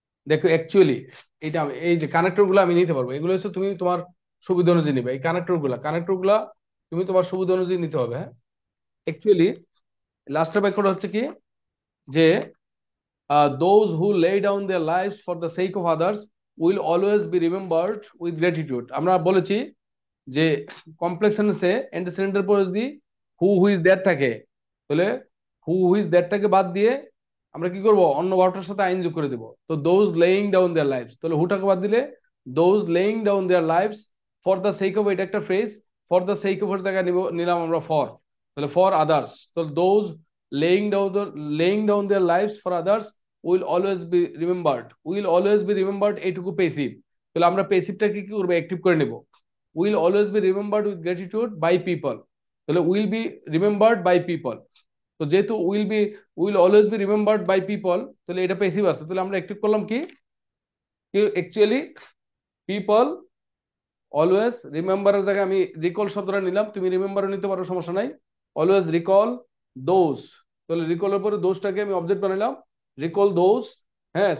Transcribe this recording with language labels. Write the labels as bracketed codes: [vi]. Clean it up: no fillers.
[bn] দেখো অ্যাকচুয়ালি এটা এই যে কানেক্টর গুলো আমি নিতে পারবো, এগুলো হচ্ছে তুমি তোমার সুবিধা অনুযায়ী নিবে। এই কানেক্টর গুলা তুমি তোমার সুবিধা অনুযায়ী নিতে হবে, হ্যাঁ। অ্যাকচুয়ালি লাস্টের বাক্যটা হচ্ছে কি, যে [en] those who lay down their lives for the sake of others will always be remembered with gratitude। [bn] আমরা বলেছি যে কমপ্লেক্স সেন্টেন্সে অ্যান্টিসিডেন্টের পরে যদি হু ইজ দ্যাট থাকে, তাহলে হু ইজ দ্যাটটাকে বাদ দিয়ে আমরা কি করব, অন্য ভার্বটার সাথে আইন যোগ করে দেব। [en] তো those laying down their lives, [bn] তাহলে হুটাকে বাদ দিলে [en] those laying down their lives for the sake of, [bn] এটা একটা phrase, [en] for the sake of [bn] এর জায়গায় নিলাম আমরা [en] For, তাহলে for others. তো those laying down laying down their lives for others will always be remembered, will always be remembered এইটুকু passive, [bn] তাহলে আমরা পেসিভটাকে কি করবো, অ্যাক্টিভ করে নেব। [en] will always be remembered with gratitude by people, [bn] তাহলে [en] will be remembered by people। [bn] তো যেহেতু will always be remembered by people, তাহলে এটা প্যাসিভ আছে, তাহলে আমরা অ্যাক্টিভ করলাম কি, অ্যাকচুয়ালি [en] people always remember [bn] এর জায়গায় আমি রিকল শব্দটা নিলাম, তুমি রিমেম্বারও নিতে পারো, সমস্যা নাই। [en] always recall those, [bn] তাহলে রিকলের পরে দোজটাকে আমি অবজেক্ট বানাইলাম, [en] recall those, [bn] হ্যাঁ।